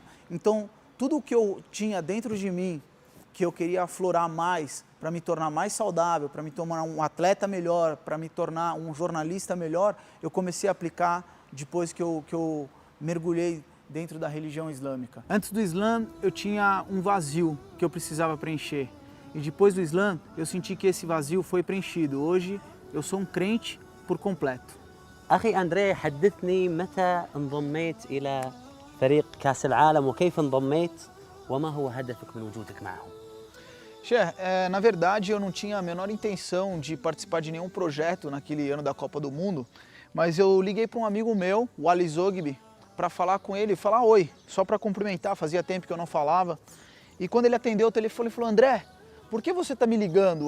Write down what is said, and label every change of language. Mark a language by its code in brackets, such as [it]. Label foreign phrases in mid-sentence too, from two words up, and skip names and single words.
[pt] Então, tudo o que eu tinha dentro de mim, que eu queria aflorar mais, para me tornar mais saudável, para me tornar um atleta melhor, para me tornar um jornalista melhor, eu comecei a aplicar depois que eu mergulhei dentro da religião islâmica. Antes do Islã, eu tinha um vazio que eu precisava preencher. E depois do Islã, eu senti que esse vazio foi preenchido. Hoje, eu sou um crente por completo. [ar] أخي أندري، حدثني متى انضميت إلى فريق كأس العالم وكيف انضميت وما هو هدفك من وجودك معهم؟ [pt] Sheikh, na verdade eu não tinha a menor intenção de participar de nenhum projeto naquele ano da Copa do Mundo, mas eu liguei para um amigo meu, o Ali Zogby, para falar com ele, falar oi, só para cumprimentar, fazia tempo que eu não falava. E quando ele atendeu o telefone, ele falou, André, por que você está me ligando?